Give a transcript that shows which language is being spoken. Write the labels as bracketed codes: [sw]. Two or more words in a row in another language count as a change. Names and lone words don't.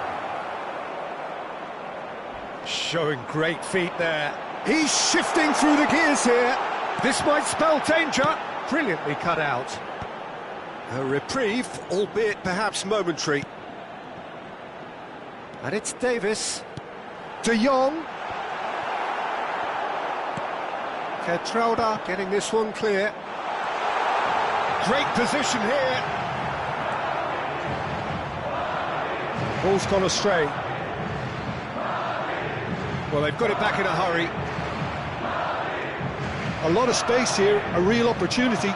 [en] Showing great feet there. He's shifting through the gears here. This might spell danger. Brilliantly cut out. A reprieve, albeit perhaps momentary. And it's Davis. De Jong. Ketrauda getting this one clear. Great position here. Ball's gone astray. Well, they've got it back in a hurry. A lot of space here, a real opportunity.